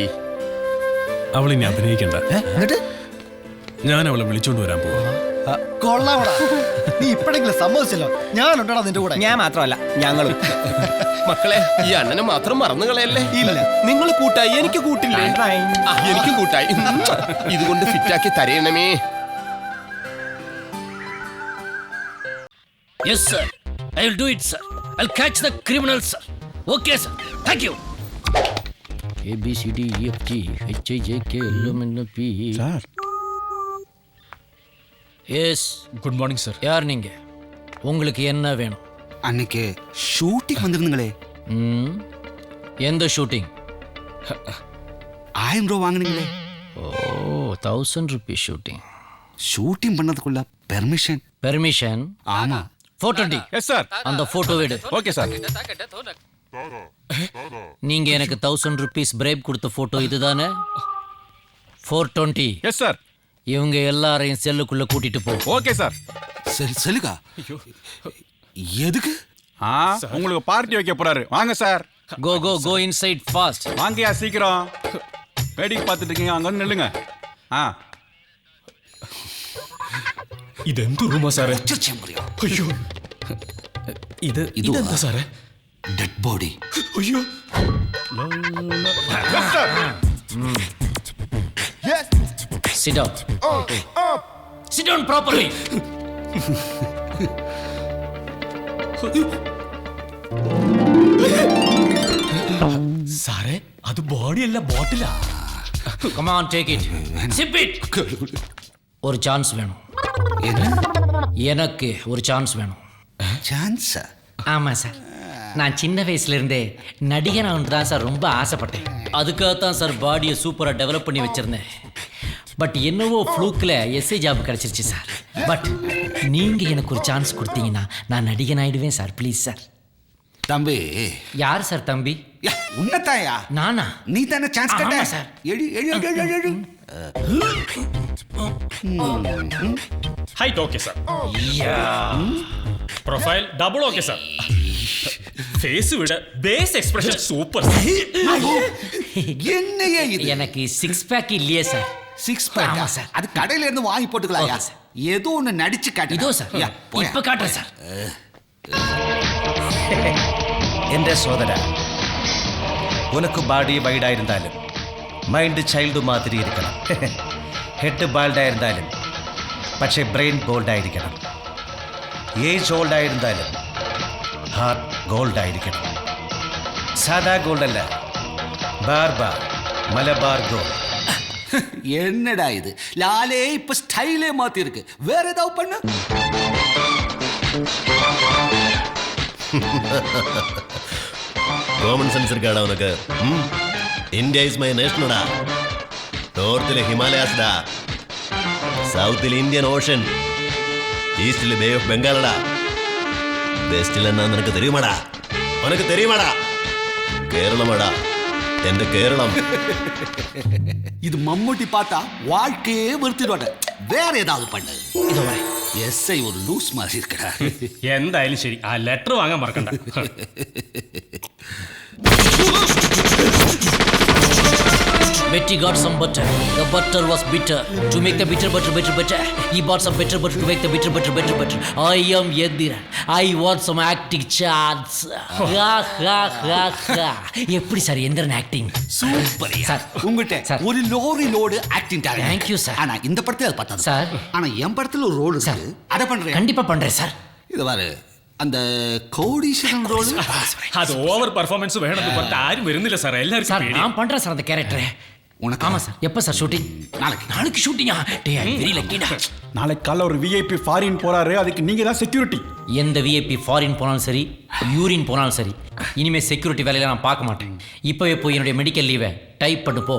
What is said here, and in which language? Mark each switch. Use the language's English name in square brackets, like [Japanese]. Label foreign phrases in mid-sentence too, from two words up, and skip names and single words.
[Malayalam] അവളിനി അഭിനയിക്കണ്ട. ഞാൻ അവളെ വിളിച്ചോണ്ട് വരാൻ പോവാ. കൊള്ളാവടാ, നീ ഇപ്പഴെങ്കിലും സമ്മതിച്ചല്ലോ. ഞാനുണ്ടോടാ നിന്റെ കൂടെ? ഞാൻ മാത്രമല്ല, ഞങ്ങളും. മക്കളെ, ഈ അണ്ണനെ മാത്രം മറന്നു കളയല്ലേ. ഇല്ല, നിങ്ങൾ കൂട്ടായി, എനിക്ക് കൂട്ടില്ലേ? എനിക്കും കൂട്ടായി. ഇതുകൊണ്ട് ഫിറ്റാക്കി തരയണമേ. [English] Yes, sir. I will do it, sir. I'll catch the criminals, sir. Okay, sir. Thank you. A B C D E F G H I J K L M N P. Sir. Yes. Good morning, sir. [Tamil] யார் நீங்க? உங்களுக்கு என்ன வேணும்? அன்னைக்கு ஷூட்டிங் வந்திருந்தீங்களே. எந்த ஷூட்டிங்? 1000 ரூபா வாங்குனீங்களே. ஓ, 1000 rupees ஷூட்டிங். ஷூட்டிங் பண்ணதுக்குள்ள பெர்மிஷன். பெர்மிஷன்? ஆமா. 420. [English] Yes, sir. [Tamil] அந்த போட்டோ எடு. [English] Okay, sir. [Tamil] நீங்க எனக்கு 1000 rupees பிரேப் கொடுத்த போட்டோ இதுதானே? 420. [English] Yes, sir. [Tamil] இவங்க எல்லாரையும் செல்லுக்குள்ள கூட்டிட்டு போ. [English] Okay, sir. [Tamil] சரி செல்லுகா. எதுக்கு? உங்களுக்கு பார்ட்டி வைக்க போறாரு. வாங்க சார். [English] Go inside fast. [Tamil] வாங்கயா சீக்கிரம். வேடிக்கை பார்த்துட்டு இருக்கீங்க, அங்க வந்து நில்லுங்க. [Malayalam] ഇതെന്ത് റൂമാ സാറേ? അയ്യോ, ഇതെന്താ സാറേ? [English] dead body. [Malayalam] അയ്യോ. [English] Sit down. Sit down properly. [Malayalam] സാറേ, അത് ബോഡിയല്ല, ബോട്ടിലാ. [English] Come on, take it. Sip it. [Tamil] ஒரு சான்ஸ் வேணும். எனக்கு ஒரு சான்ஸ் வேணும். சான்ஸா? ஆமா சார். நான் சின்ன வயசுல இருந்தே நடிகனாக தான் சார் ரொம்ப ஆசைப்பட்டேன். அதுக்காகத்தான் சார் பாடியை சூப்பராக டெவலப் பண்ணி வச்சிருந்தேன். பட் என்னவோ ஃப்ளூக்கில் [English] SI job [Tamil] கிடச்சிருச்சு சார். பட் நீங்கள் எனக்கு ஒரு சான்ஸ் கொடுத்தீங்கன்னா நான் நடிகன் ஆயிடுவேன் சார். ப்ளீஸ் சார். தம்பி. யார் சார் தம்பி? உன்னதாயா? நானா? நீ தானே சான்ஸ் கேட்ட? சார். எழு. [English] height okay sir. profile double okay sir. [Malayalam] ഫേസ് വിട [English] base expression super. [Tamil] என்னையே இது எனக்கு [English] six pack [Tamil] இல்லையே சார். 6 பேக் ஆமா சார். அது கடையில இருந்து வாங்கி போட்டுக்கலாம்யா. ஓகே சார். ஏதோ ஒன்னு நடிச்சு காட்டு. இதோ சார். இப்ப காட்டுறேன் சார். என்றெ சோதர உனக்கு ബാഡി വൈഡായിരുന്നാലും [English] mind child [Tamil] மாதிரி இருக்கணும். ഹെഡ് ബാൾഡായിരുന്നാലും പക്ഷേ [English] brain boldaayirikkanam. [Tamil] ഏജ് ഓൾഡായിരുന്നാലും ഹാർട്ട് ഗോൾഡായിരിക്കണം. [Malayalam] സാധാ ഗോൾഡല്ല, ബാർബാർ മലബാർ ഗോൾഡ്. [Tamil] என்னடா இது லாலே இப்ப ஸ்டைலே மாத்தி இருக்கு. வேற ஏதாவது பண்ணு. കോമൺ സെൻസ് ഇരിക്കാടാ ഉനക്ക്. [English] India is my nation-da. [Malayalam] നോർത്തിലെ ഹിമാലയാസ്ഡാ, സൗത്തിൽ [English] Indian Ocean, [Malayalam] ഈസ്റ്റിൽ ബേ ഓഫ് ബംഗാളടാ, വെസ്റ്റിൽ എന്നാ നിനക്ക് [Tamil] தெரியுமாடா? உனக்கு தெரியுமாடா? കേരളമാടാ, എന്റെ കേരളം. இது மம்முட்டி பார்த்தா வாழ்க்கையே வெறுத்துடுவாங்க. வேற ஏதாவது பண்ணு. இதோ வரேன். எஸ்ஐ ஒரு லூஸ் மாதிரி இருக்கடா. [Malayalam] എന്തായാലും ശരി, ആ ലെറ്റർ വാങ്ങാൻ മറക്കണ്ട. [English] Betty got some butter. The butter was bitter. To make the bitter butter better. He bought some better butter to make the bitter butter better. I am Yediran. I want some acting chance. Ha ha ha ha. [Tamil] எப்படி சார் எந்திரன் ஆக்டிங்? சூப்பர் சார். உங்ககிட்ட ஒரு [English] lorry load acting talent. Thank you [Tamil] சார். ஆனா இந்த படத்துல அது பார்த்தா சார். ஆனா என் படத்துல ஒரு ரோல் இருக்கு. அத பண்றேன். கண்டிப்பா பண்றேன் சார். இது பாரு, அந்த கோடீஸ்வரன் ரோல். [Malayalam] അത് ഓവർ പെർഫോമൻസ് വേണമെന്ന് പറഞ്ഞിട്ട് ആരും വരുന്നില്ല സാർ. എല്ലാവർക്കും [Tamil] சார் [Malayalam] പേടി. [Tamil] நான் பண்றேன் சார் அந்த கேரக்டர். உனக்கு ஆமா சார். எப்ப சார் ஷூட்டிங்? நாளைக்கு ஷூட்டிங்கா? டே [English] I very lucky-da. [Tamil] நாளைக்கு காலைல ஒரு விஐபி ஃபாரின் போறாரு, அதுக்கு நீங்க தான் செக்யூரிட்டி. எந்த விஐபி ஃபாரின் போனாலும் சரி, யூரின் போனாலும் சரி, இனிமே செக்யூரிட்டி வேலையில நான் பார்க்க மாட்டேன். இப்பவே போய் என்னுடைய மெடிக்கல் லீவை டைப் பண்ணு போ.